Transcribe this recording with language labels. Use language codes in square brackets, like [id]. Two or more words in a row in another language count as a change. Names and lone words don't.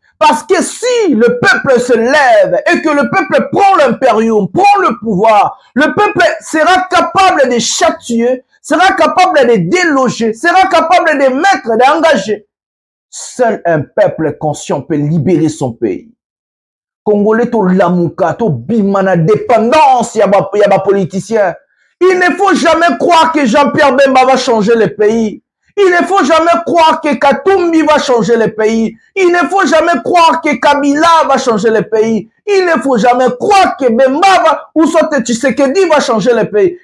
[fr] Parce que si le peuple se lève et que le peuple prend l'impérium, prend le pouvoir, le peuple sera capable de châtier, sera capable de déloger, sera capable de mettre, d'engager. Seul un peuple conscient peut libérer son pays. Congolais, [ln] to lamouka, to bimana [fr] dépendance, y a pas politicien. Il ne faut jamais croire que Jean-Pierre Bemba va changer le pays. Il ne faut jamais croire que Katumbi va changer le pays. Il ne faut jamais croire que Kabila va changer le pays. Il ne faut jamais croire que Bemba va, ou soit Tshisekedi va changer le pays.